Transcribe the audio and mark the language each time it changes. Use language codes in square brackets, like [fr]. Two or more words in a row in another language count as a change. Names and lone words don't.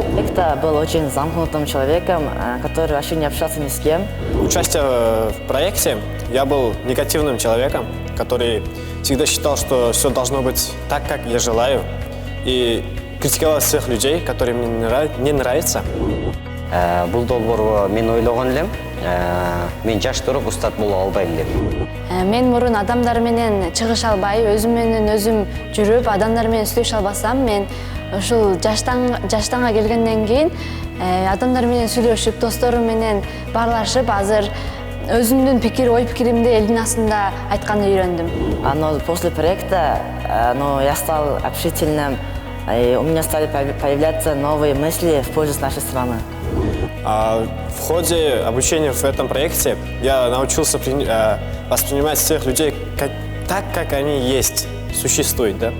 [ru] Я был очень замкнутым человеком, который вообще не общался ни с кем. Участие в проекте, я был негативным человеком, который всегда считал, что все должно быть так, как я желаю, и критиковал всех людей, которые мне не нравятся. [ky] Бұл долборго мен ойлогон элем, мен жаш туруп устат боло албайм деп. Мен мурун адамдар менен чыгыша албай, өзүм менен өзүм жүрүп, адамдар менен сүйлөшө албасам, мен ушул жаштанга келгенден кийин адамдар менен сүйлөшүп, досторум менен баарлашып, азыр өзүмдүн ой пикиримди элдин астында айтканды үйрөндүм. [ru] Но после проекта я стал общительным, и у меня стали появляться новые мысли в пользу нашей страны. В ходе обучения в этом проекте я научился воспринимать всех людей так, как они есть, существуют, да?